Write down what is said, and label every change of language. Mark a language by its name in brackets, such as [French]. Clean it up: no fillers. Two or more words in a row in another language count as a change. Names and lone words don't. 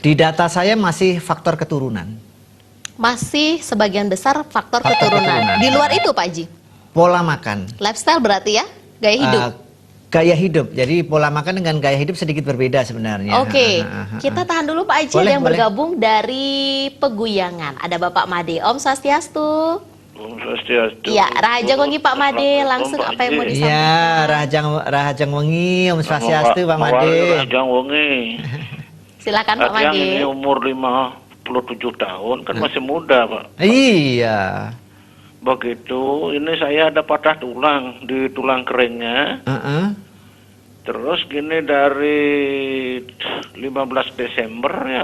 [Indonesian] Di data saya masih faktor keturunan. Masih sebagian besar faktor keturunan. Di luar itu Pak Haji? Pola makan. Lifestyle berarti ya? Gaya hidup? Gaya hidup, jadi pola makan dengan gaya hidup sedikit berbeda sebenarnya. Oke, kita tahan dulu Pak Haji, ada yang bergabung dari Peguyangan. Ada Bapak Made, [Balinese] Om Swastiastu. Om Swastiastu. [Indonesian] Ya, [Balinese] Rahajang Wengi [Indonesian] Pak Made, langsung apa yang mau disampaikan? Ya, [Balinese] Rahajang Wengi, Om Swastiastu Pak Made. Rahajang Wengi. [Indonesian] Silakan Pak Made. Yang ini umur 57 tahun, kan masih muda Pak. Iya. Begitu, ini saya ada patah tulang di tulang keringnya. Terus gini dari 15 Desember ya.